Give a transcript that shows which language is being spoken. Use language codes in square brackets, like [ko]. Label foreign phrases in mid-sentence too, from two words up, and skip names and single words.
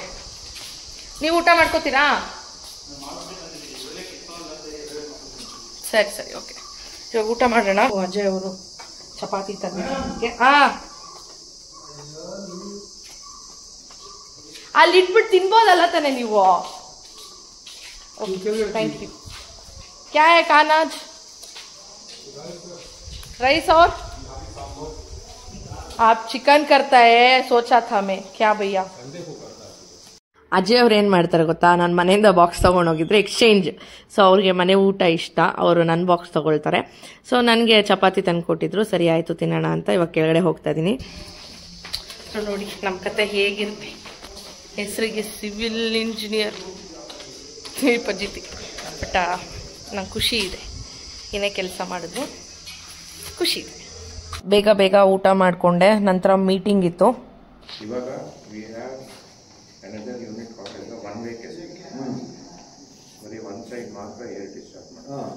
[kn] ನೀವು ಊಟ ಮಾಡ್ಕೋತೀರಾ? ಸರಿ ಓಕೆ, ಇವಾಗ ಊಟ ಮಾಡೋಣ. ಅಜಯ್ ಅವರು ಚಪಾತಿ ತಂದಿದ್ದಕ್ಕೆ ಅಲ್ಲಿ ಇಟ್ಬಿಟ್ಟು ತಿನ್ಬೋದಲ್ಲ ತಾನೆ ನೀವು? [en] thank you. [hi] क्या है खाना आज? राइस और आप चिकन करता है सोचा था मैं। क्या भैया? [kn] ಅಜಯ್ ಅವ್ರು ಏನು ಮಾಡ್ತಾರೆ ಗೊತ್ತಾ, ನಾನು ಮನೆಯಿಂದ ಬಾಕ್ಸ್ ತೊಗೊಂಡೋಗಿದ್ರೆ ಎಕ್ಸ್ಚೇಂಜ್. ಸೊ ಅವ್ರಿಗೆ ಮನೆ ಊಟ ಇಷ್ಟ, ಅವರು ನನ್ನ ಬಾಕ್ಸ್ ತೊಗೊಳ್ತಾರೆ. ಸೊ ನನಗೆ ಚಪಾತಿ ತಂದು ಕೊಟ್ಟಿದ್ರು, ಸರಿ ಆಯಿತು ತಿನ್ನೋಣ ಅಂತ ಇವಾಗ ಕೆಳಗಡೆ ಹೋಗ್ತಾ ಇದ್ದೀನಿ. ನೋಡಿ ನಮ್ಮ ಕತೆ ಹೇಗಿರುತ್ತೆ. ಹೆಸರಿಗೆ [en] civil engineer [kn] ಪಜಿತಿ, ಬಟ್ ನಂಗೆ ಖುಷಿ ಇದೆ, ಏನೇ ಕೆಲಸ ಮಾಡಿದ್ರು ಖುಷಿ ಇದೆ. ಬೇಗ ಬೇಗ ಊಟ ಮಾಡಿಕೊಂಡೆ. ನಂತರ ಮೀಟಿಂಗ್ ಇತ್ತು. ಇವಾಗ [en] another unit [kn] ಕಾಟೇಜ್ 1 week ಬರೀ [en] one side [kn] ಮಾತ್ರ [en] air discharge [kn] ಮಾಡಿ.